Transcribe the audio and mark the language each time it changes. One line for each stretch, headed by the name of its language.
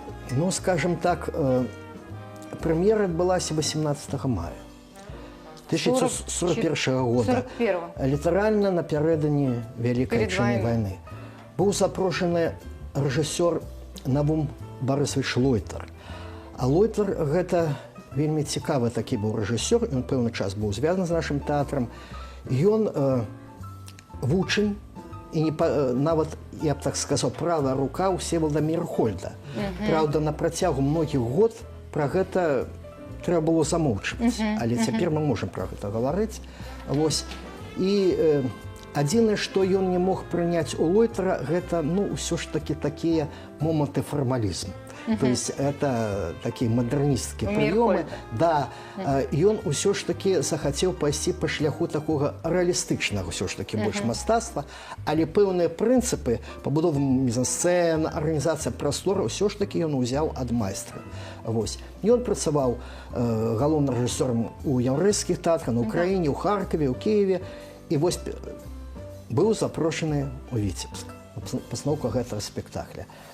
Belarusian: Ну, скажем так, прэм'ера адбылася 18 мая 1941 года. Літаральна напярэдадні Вялікай Адчайнай вайны. Быў запрошаны рэжысёр Навум Барысавіч Лойтар. А Лойтар гэта вельмі цікавы такі быў рэжысёр, ён пэўны час быў звязаны з нашым тэатрам. Ён вучань і нават, я б так сказаў, правая рука Всевалада Мейерхольда. Праўда, на працягу многіх год пра гэта трэба было замоўчваць, але цяпер мы можам пра гэта гаварыць. Вось. І адзінае, што ён не мог прыняць у Лойтара, гэта, ну, ўсё ж такі такія моманты фармалізму.
Russian: То есть это такие модернистские приемы.
Belarusian: Да, ён усё ж таки захацеў пайсці па шляху такога рэалістычнага ўсё ж таки больш мастацтва, але пэўныя прынцыпы пабудовы мізансцэн, арганізацыя прасторы ўсё ж таки ён узяў ад майстра. Вось. Ён працаваў галоўным рэжысёрам у яўрэйскіх тэатрах, на Украіне, у Харкове, у Киеве, і вось быў запрошаны у Віцебск пастаноўка гэтага спектакля.